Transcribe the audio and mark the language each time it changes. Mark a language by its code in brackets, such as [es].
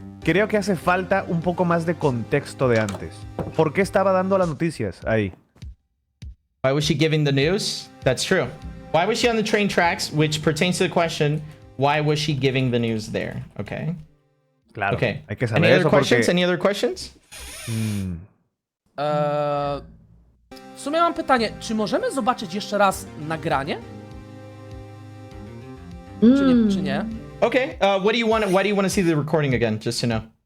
[es] Creo que hace falta un poco más de contexto de antes. ¿Por qué estaba dando las noticias ahí? [en] Why was she giving the news? That's true. Why was she on the train tracks, which pertains to the question, why was she giving the news there? Okay. [es] Claro. Okay. Hay que saber [en] Any other [es] eso [en] questions? [es] porque... [en] Any other questions? [pl] W sumie mam pytanie, czy możemy zobaczyć jeszcze raz nagranie? Czy nie? Okay. [en] Why do you want to see the recording again, just to know?